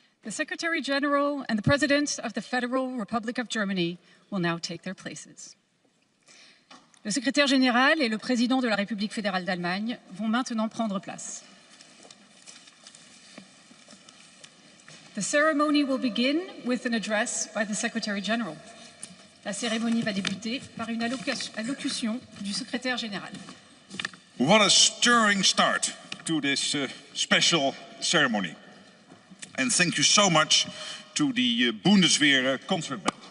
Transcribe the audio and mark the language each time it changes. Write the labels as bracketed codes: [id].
[en] Secretary General and the President of the Federal Republic of Germany will now take their places. [fr] Le secrétaire général et le président de la République fédérale d'Allemagne vont maintenant prendre place. [en] The ceremony will begin with an address by the Secretary General. [fr] La cérémonie va débuter par une allocution du secrétaire général. [en] What a stirring start to this special ceremony. And thank you so much to the Bundeswehr concert band.